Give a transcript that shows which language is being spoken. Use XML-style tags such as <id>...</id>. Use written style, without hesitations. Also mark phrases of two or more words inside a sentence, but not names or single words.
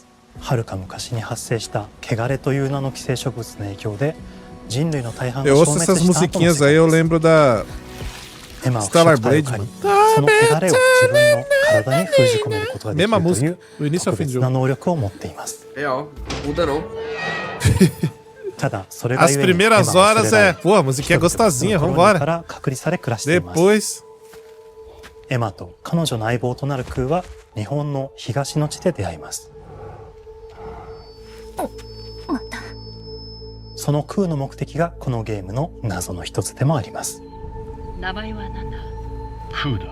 <ja>はるか昔に発生した汚れという名の寄生植物の影響で人類の大半が消滅した後の世界です。エマを腐食体を借り、その汚れを自分の体に封じ込めることができるという特別な能力を持っています。ただそれが</ja> <pt>As primeiras horas é, pô, a musiquinha é gostosinha, vambora. Depois</pt> <ja>エマと彼女の相棒となるクーは日本の東の地で出会います。そのクーの目的がこのゲームの謎の一つでもあります。名前は何だ？クーだ。</ja>